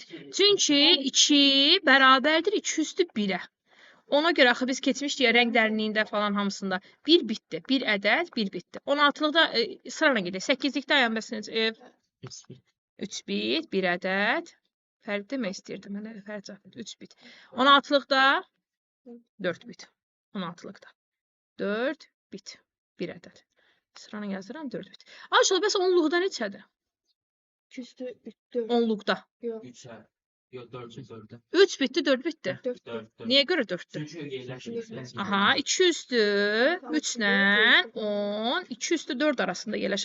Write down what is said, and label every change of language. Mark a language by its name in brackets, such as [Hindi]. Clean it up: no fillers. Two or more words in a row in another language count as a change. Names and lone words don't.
[Azerbaijani] Çünki 2 bərabərdir 2 üstü 1-ə. Ona görə axı biz keçmişdik ya rəng dərinliyində falan hamısında. 1 bitdir. 1 ədəd 1 bitdir. 16-lıqda sırayla gedək. 8-likdə ayam bəsiniz. 3 bit, 1 ədəd. Fərq demək istəyirdim. Mən fərq cəhət 3 bit. 16-lıqda 4 bit. 16-lıqda 4 bit. 1 ədəd. Sıranı yazıram 4 bit. Aşağı bəs 10-luqda neçədir? 2 üstü 4. 10-luqda. Yox. 3 bitdi, 4 bitdi. 4. Niyə görə 4-dür? Çünkü yerleşmiş. Aha, 2 üstü 3 ilə 10, 2 üstü 4 arasında yerləşir.